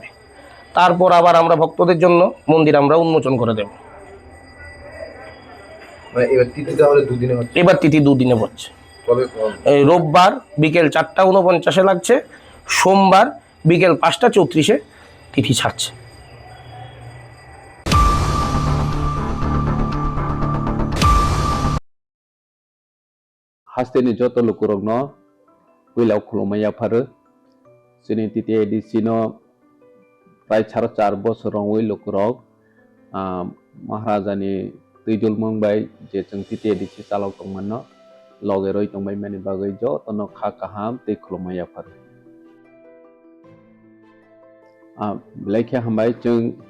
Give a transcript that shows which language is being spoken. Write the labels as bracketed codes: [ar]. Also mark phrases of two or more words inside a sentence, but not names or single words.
[bn] তারপর আবার আমরা ভক্তদের জন্য মন্দির আমরা উন্মোচন করে দেব। এবার তিথি দুদিনে হচ্ছে। রোববার বিকেল 4:49 লাগছে, সোমবার বিকেল 5:34 তিথি ছাড়ছে। [trp] Hasteni joto lukurogno wilau khulumaya pharu sini titi edisino prai 4.5 bosorong wi lukurog Maharajani tuijul mongbai je chung titi edisi salok tongmanno loge roi tongbai mani bagai jo tono kha kaham tei khulumaya pharu lekha hambai chung